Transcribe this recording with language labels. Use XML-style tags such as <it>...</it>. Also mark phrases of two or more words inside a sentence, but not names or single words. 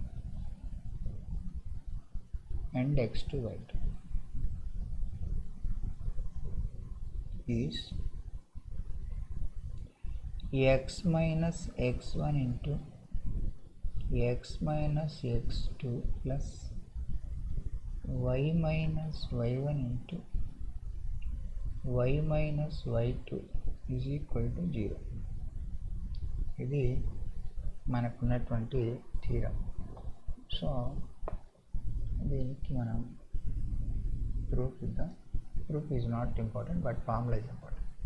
<en>and x2 y2 is x minus x1 into x minus x2 plus y minus y1 into y minus y2 is equal to 0.</en> <te>ఇది మనకున్నటువంటి థీరం. సో దీనికి మనం ప్రూఫ్ ఇద్దాం.</te> <en>Proof is not important, but formula is important.</en>